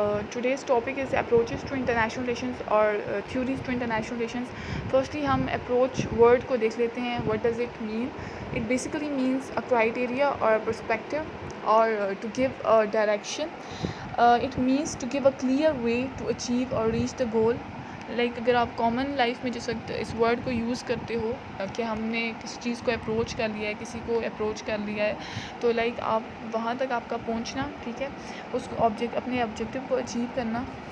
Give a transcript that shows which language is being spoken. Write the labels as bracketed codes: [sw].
[en] Today's topic is approaches to international relations or theories to international relations. [ur] Firstly ہم approach word کو دیکھ لیتے ہیں. [en] What does it mean? It basically means a criteria or a perspective or to give a direction. It means to give a clear way to achieve or reach the goal. [ur] Like اگر آپ common life میں جس وقت اس word کو use کرتے ہو کہ ہم نے کسی چیز کو اپروچ کر لیا ہے, کسی کو اپروچ کر لیا ہے, تو لائک آپ وہاں تک آپ کا پہنچنا, ٹھیک ہے, اس کو اپنے آبجیکٹیو کو اچیو کرنا.